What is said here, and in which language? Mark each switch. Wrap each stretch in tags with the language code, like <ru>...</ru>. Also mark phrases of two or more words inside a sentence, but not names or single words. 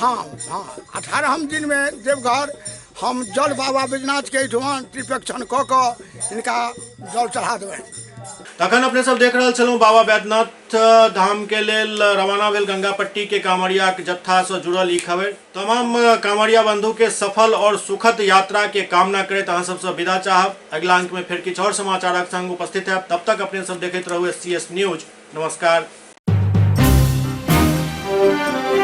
<mai>हाँ हाँ, 18 दिन में देवघर हम जल बाबा बैद्यनाथ के ठुमन त्रिपेक्षण क इनका जल चढ़ा देवे। तखन अपने सब देख रहल छलहुँ बाबा बैद्यनाथ धाम के लेल रवाना भेल गंगा पट्टी के कांवरिया के जत्था से जुड़ल ई खबर। तमाम कांवरिया बंधु के सफल और सुखद यात्रा के कामना करैत अहाँ सबसे विदा चाहब। अगला अंक में फिर किछु और समाचारक संग उपस्थित है। तब तक अपने सब देखैत रहू SCS न्यूज। नमस्कार।</mai>